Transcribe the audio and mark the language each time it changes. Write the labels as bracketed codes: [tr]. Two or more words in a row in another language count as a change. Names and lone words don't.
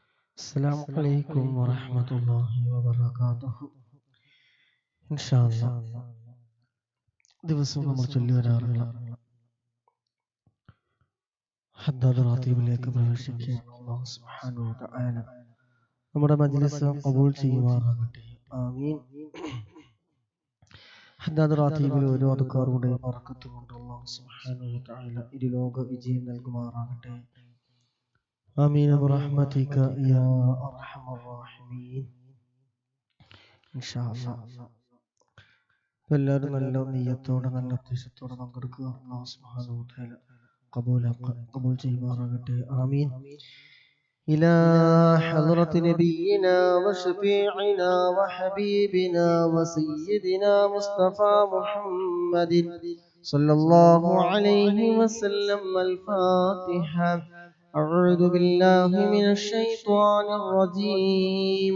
[ar] السلام عليكم ورحمة الله وبركاته. إن شاء الله [ml] ദിവസവും നമ്മൾ ചൊല്ലി വരാറുള്ള ഹദ്ദാദ് റാത്തീബിലേക്ക് പ്രവേശിക്കുകയാണ്. [ar] الله سبحانه وتعالى [ml] നമ്മുടെ മജ്ലിസ് ഖബൂൽ ചെയ്യുമാറാകട്ടെ. ആമീൻ. ഹദ്ദാദ് റാത്തീബിൽ ഓരോ അദ്കാറുകളുടെയും ബറക്കത്ത് കൊണ്ട് [ar] الله سبحانه وتعالى [ml] ഇരുലോക വിജയം നൽകുമാറാകട്ടെ. [ar] آمين برحمتك يا أرحم الراحمين. إن شاء الله [ml] എല്ലാവരും നല്ല നിയ്യത്തോടെ നല്ല ഉദ്ദേശത്തോടെ പങ്കെടുക്കുക. [ar] الله سبحانه وتعالى [ml] ഖബൂൽ ചെയ്യുമാറാകട്ടെ. ആമീൻ. [ar] إلى حضرة نبينا وشفيعنا وحبيبنا وسيدنا مصطفى محمد صلى الله عليه وسلم. الفاتحة. أعوذ بالله من الشيطان الرجيم.